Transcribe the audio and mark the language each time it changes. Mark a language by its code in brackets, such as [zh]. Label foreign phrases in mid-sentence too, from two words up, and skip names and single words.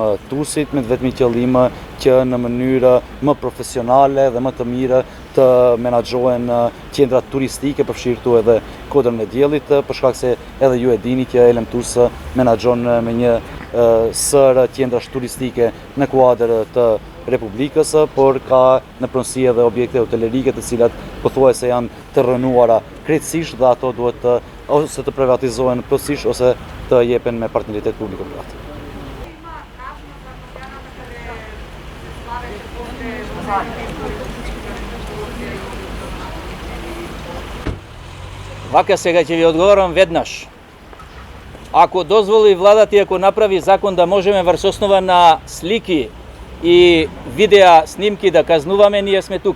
[sq] Tursit, me vetëm qëllim që në mënyrë më profesionale dhe më të mirë të menaxhohen qendrat turistike, përfshirë edhe kodrën e diellit, për shkak se edhe ju e dini që Elem Turs menaxhon me një sër qendrash turistike në kuadër të Republikës, por ka në pronësi edhe objekte hotelerike të cilat pothuajse janë të rënuara krejtësisht dhe ato duhet ose të privatizohen plotësisht ose të jepen me partneritet publiko-privat. [mk] Вака сега ќе ви одговорам веднаш. Ако дозволи владата и ако направи закон да можеме врз основа на слики и видеа снимки да казнуваме, ние сме тука.